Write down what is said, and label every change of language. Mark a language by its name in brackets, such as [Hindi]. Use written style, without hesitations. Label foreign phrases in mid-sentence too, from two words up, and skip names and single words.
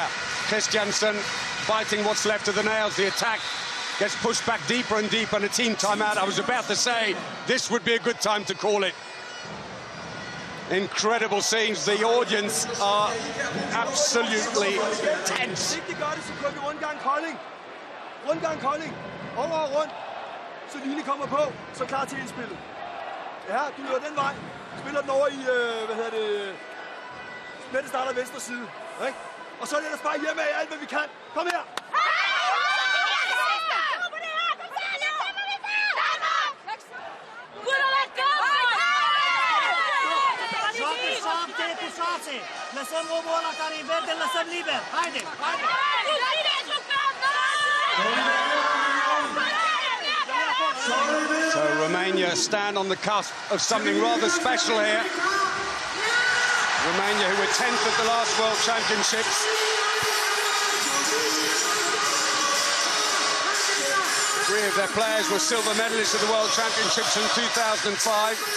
[English] Christiansen fighting what's left of the nails. The attack gets pushed back deeper and deeper, and a team timeout. I was about to say, this would be a good time to call it. Incredible scenes. The audience are absolutely tense. [Danish] Rundgang Kolding. Over og rundt. Så Line kommer på, så klar til indspillet. Ja, du løber den vej. Spiller den over i, Mette starter venstre side. Ikke? Og så er det ellers bare hjemme af alt, hvad vi kan. Kom her! [Romanian] Lăsăm omul ăla care e verde, lăsăm liber. Haide, haide! [English] So Romania stand on the cusp of something rather special here. Romania, who were 10th at the last World Championships. Three of their players were silver medalists at the World Championships in 2005.